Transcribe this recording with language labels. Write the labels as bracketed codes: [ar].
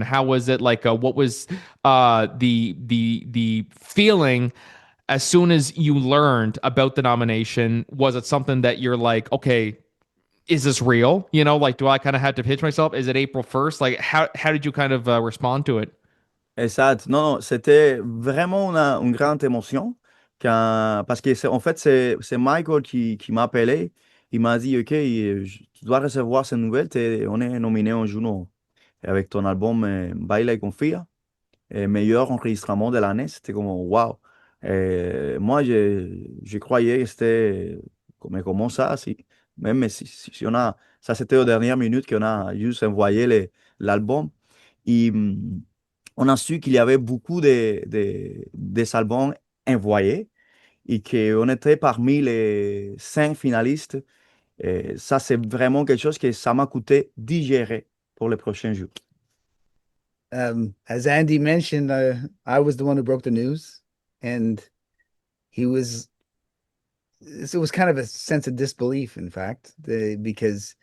[en] How was it like, what was the feeling as soon as you learned about the nomination? Was it something that you're like, okay, is this real? You know, like, do I kind of have to pitch myself? Is it April 1st? Like, how did you kind of respond to it? [fr] Exact. Non, non, c'était vraiment une grande émotion parce que en fait, c'est Michael qui m'a appelé. Il m'a dit, OK, tu dois recevoir cette nouvelle. On est nominé en Juno avec ton album Baila y Confía, meilleur enregistrement de l'année. C'était comme, wow. Moi, je croyais que c'était mais comment ça? Si, même si on a, ça c'était aux dernières minutes qu'on a juste envoyé l'album. Et on a su qu'il y avait beaucoup des albums envoyés et qu'on était parmi les 5 finalistes. Et ça, c'est vraiment quelque chose que ça m'a coûté digérer pour les prochains jours. [en] As Andy mentioned, I was the one who broke the news, and he was. It was kind of a sense of disbelief, in fact, because